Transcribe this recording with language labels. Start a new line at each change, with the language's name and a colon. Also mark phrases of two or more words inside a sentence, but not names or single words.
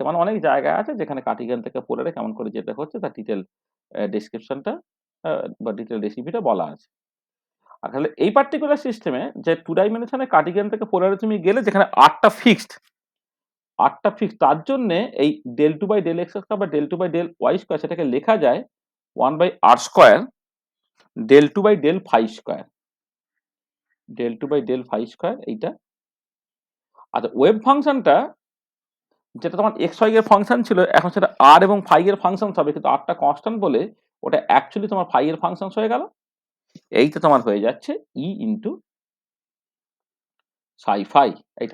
Bangla: মানে অনেক জায়গায় আছে যেখানে কার্টেসিয়ান থেকে পোলারে কেমন করে যেতে হচ্ছে তার
English: detail descriptionটা
Bangla: বা
English: detail recipeটা
Bangla: বলা আছে। আর তাহলে এই
English: particular systemে
Bangla: যে 2 ডাইমেনশনে কার্টেসিয়ান থেকে পোলারে তুমি গেলে যেখানে 8টা ফিক্সড তার জন্যে এই del2/del x² বা del2/del y² সেটাকে লেখা যায় 1/r² del2/del phi², del2/del phi² এইটা। আচ্ছা,
English: wave functionটা
Bangla: যেটা তোমার xy এর ফাংশন ছিল এখন সেটা r এবং phi এর ফাংশন হবে, কিন্তু r টা কনস্ট্যান্ট বলে ওটা অ্যাকচুয়ালি তোমার phi এর ফাংশন হয়ে গেল। এইটা তোমার হয়ে যাচ্ছে e * psi phi এইটা।